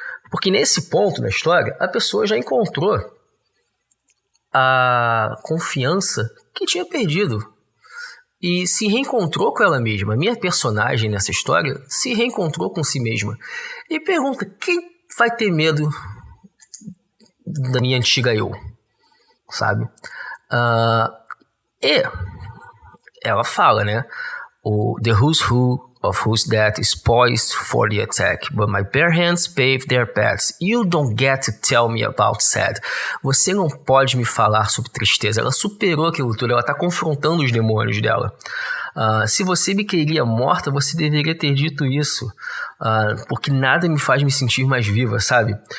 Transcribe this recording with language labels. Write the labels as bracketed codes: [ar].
[pt] Porque nesse ponto da história, a pessoa já encontrou a confiança que tinha perdido. E se reencontrou com ela mesma. A minha personagem nessa história se reencontrou com si mesma. E pergunta, quem vai ter medo da minha antiga eu, sabe? E ela fala, né? [en] The who's who of who's that is poised for the attack, but my bare hands pave their paths. You don't get to tell me about sad. [pt] Você não pode me falar sobre tristeza. Ela superou aquilo tudo, ela está confrontando os demônios dela. Se você me queria morta, você deveria ter dito isso, porque nada me faz me sentir mais viva, sabe?